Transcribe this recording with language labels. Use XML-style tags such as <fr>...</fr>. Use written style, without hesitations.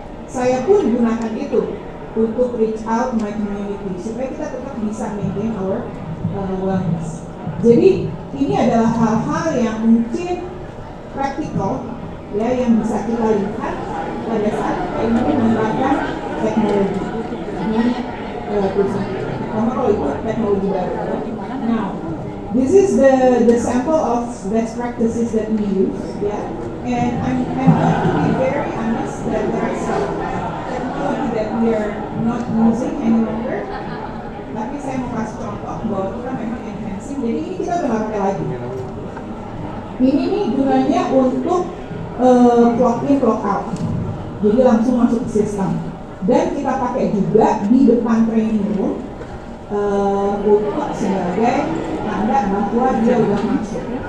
<id>Saya pun gunakan itu untuk</id> <en>reach out my community</en> <id>supaya kita tetap bisa</id> <en>maintain our wellness.</en> <id>Jadi ini adalah hal-hal yang mungkin praktikal ya, yang bisa kita lihat pada saat kita ingin menerapkan teknologi di perusahaan. Terutama kalau itu teknologi baru.</id> <en>Now, this is the sample of best practices that we use, yeah. And I'm going to be very honest that there are some technology that we are not using any longer.</en> <id>Tapi saya mau kasih contoh bahwa kita memang enhancing. Jadi ini kita udah nggak pakai lagi. Ini nih gunanya untuk clock in, clock out. Jadi langsung masuk ke sistem. Dan kita pakai juga di depan training room untuk sebagai tanda bahwa dia udah masuk.</id>